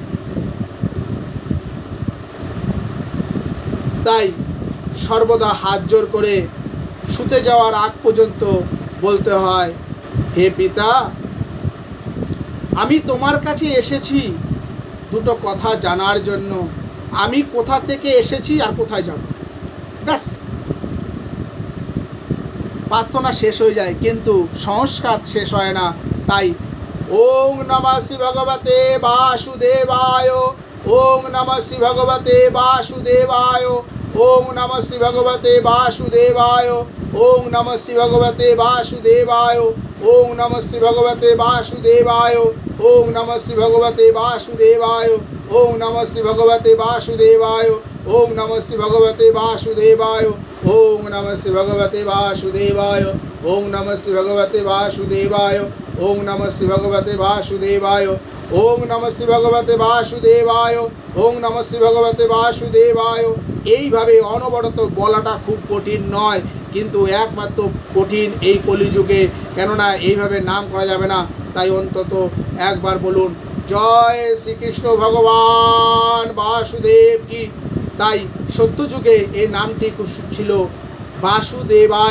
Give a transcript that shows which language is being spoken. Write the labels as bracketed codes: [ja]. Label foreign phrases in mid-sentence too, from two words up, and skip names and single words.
[bn] তাই সর্বদা হাত জোর করে শুতে যাওয়ার আগ পর্যন্ত বলতে হয়, হে পিতা, আমি তোমার কাছে এসেছি দুটো কথা জানার জন্য। আমি কোথা থেকে এসেছি আর কোথায় যাব, ব্যাস। প্রার্থনা শেষ হয়ে যায়, কিন্তু সংস্কার শেষ হয় না। [sa] তাই ওং নমঃ শ্রী ভগবতে বাসুদেবায়, ওং নমঃ শ্রী ভগবতে বাসুদেবায়, ওং নমঃ শ্রী ভগবতে বাসুদেবায়, ওং নমঃ শ্রী ভগবতে বাসুদেবায়, ওং নমঃ শ্রী ভগবতে বাসুদেবায়, ওং নমঃ শ্রী ভগবতে বাসুদেবায়, ওং নমঃ শ্রী ভগবতে বাসুদেবায়, ওং নমঃ শ্রী ভগবতে বাসুদেবায়, ওং নমঃ শ্রী ভগবতে বাসুদেবায়, ওং নমঃ শ্রী ভগবতে বাসুদেবায়, ওং নমঃ শ্রী ভগবতে বাসুদেবায়, ওং নমঃ শ্রী ভগবতে বাসুদেবায়, ওং নমঃ শ্রী ভগবতে বাসুদেবায়। [bn] এইভাবে অনবরত বলাটা খুব কঠিন নয়, কিন্তু একমাত্র কঠিন এই কলিযুগে, কেননা এইভাবে নাম করা যাবে না। তাই অন্তত একবার বলুন, জয় শ্রীকৃষ্ণ ভগবান বাসুদেব কি। তাই সত্যযুগে এই নামটি ছিল বাসুদেবায়।